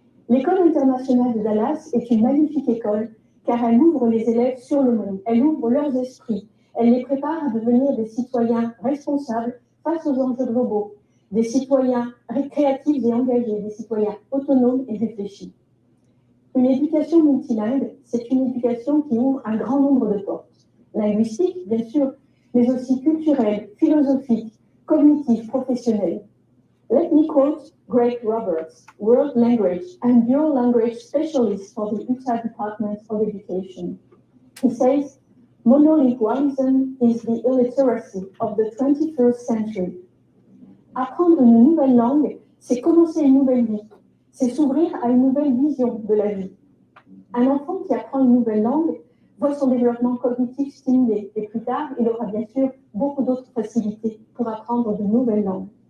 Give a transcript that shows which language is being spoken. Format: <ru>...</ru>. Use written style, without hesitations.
<fr>L'École internationale de Dallas est une magnifique école car elle ouvre les élèves sur le monde, elle ouvre leurs esprits, elle les prépare à devenir des citoyens responsables face aux enjeux globaux, des citoyens créatifs et engagés, des citoyens autonomes et réfléchis. Une éducation multilingue, c'est une éducation qui ouvre un grand nombre de portes. Linguistiques, bien sûr, mais aussi culturelles, philosophiques, cognitives, professionnelles.</fr> <en>Let me quote Greg Roberts, World Language and Dual Language Specialist for the Utah Department of Education. He says, monolingualism is the illiteracy of the 21st century.</en> <fr>Apprendre une nouvelle langue, c'est commencer une nouvelle vie. C'est s'ouvrir à une nouvelle vision de la vie. Un enfant qui apprend une nouvelle langue voit son développement cognitif stimulé et plus tard, il aura bien sûr beaucoup d'autres facilités pour apprendre de nouvelles langues.</fr>